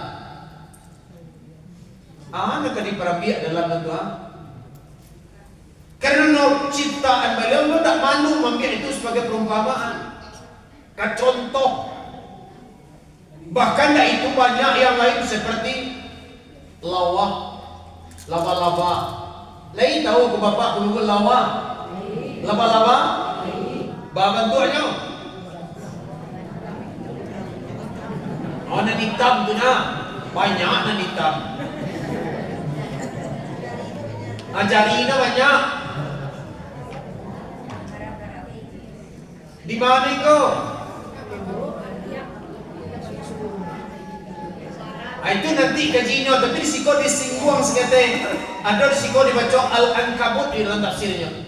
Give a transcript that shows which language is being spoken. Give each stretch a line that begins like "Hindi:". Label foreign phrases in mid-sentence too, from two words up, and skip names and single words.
Malay: Nak diperbiak dalam bentuk karena ciptaan beliau tidak malu mengambil itu sebagai perumpamaan, contoh. Bahkan tidak itu banyak yang lain seperti laba-laba. Lain tahu ke bapak dulu laba-laba? Bah bentuknya. Nan hitam tu nak, banyak nan hitam. Jari na banyak. Di mana itu? Itu nanti kajinya, tapi risiko disinggung sekate. Ada risiko dibaca Al-Ankabut di dalam tafsirnya.